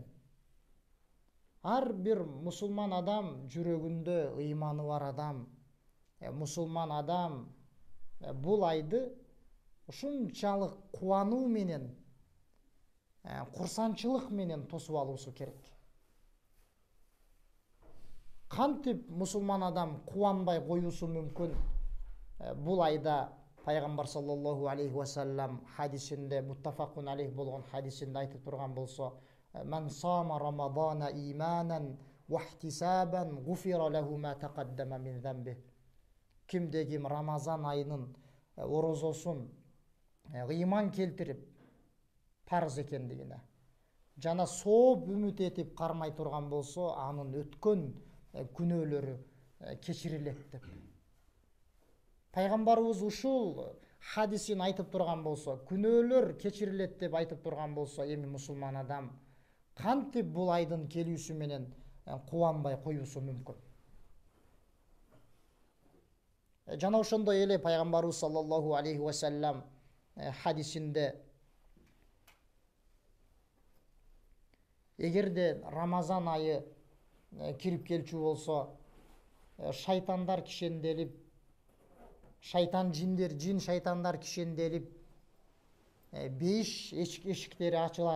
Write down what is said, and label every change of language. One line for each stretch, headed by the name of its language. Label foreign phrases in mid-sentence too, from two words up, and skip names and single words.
Kyrgyz: Ар бир мусулман адам, жүрөгүндө ыйманы бар адам, мусулман адам бул айды ушунчалык кубануу менен, курсанчылык менен тосуп алуусу керек. Кантип мусулман адам кубанбай коюусу мүмкүн? Бул айда пайгамбар
Arabic: صلى الله عليه وسلم
Kyrgyz: хадисинде,
Arabic: متفق عليه
Kyrgyz: болгон хадисинде айтып турган болсо,
Arabic: "من صام رمضان إيمانا واحتسابا غفر له ما تقدم من ذنبه".
Kyrgyz: Кимде ким Рамазан айынын орозосун ыйман келтирип, парыз экендигине жана сооп үмүт этип кармай турган болсо, анын өткөн күнөөлөрү кечирилет деп. Пайгамбарыбыз ушул хадисин айтып турган болсо, күнөөлөр кечирилет деп айтып турган болсо, эми мусулман адам кантип бул айдын келүүсү менен кубанбай коюусу мүмкүн? Жана ошондой эле пайгамбарыбыз
Arabic: صلى الله عليه وسلم
Kyrgyz: хадисинде, эгерде Рамазан айы кирип келчү болсо, шайтандар кишенделип, жин шайтандар кишенделип, бейиш эшиктери ачылат.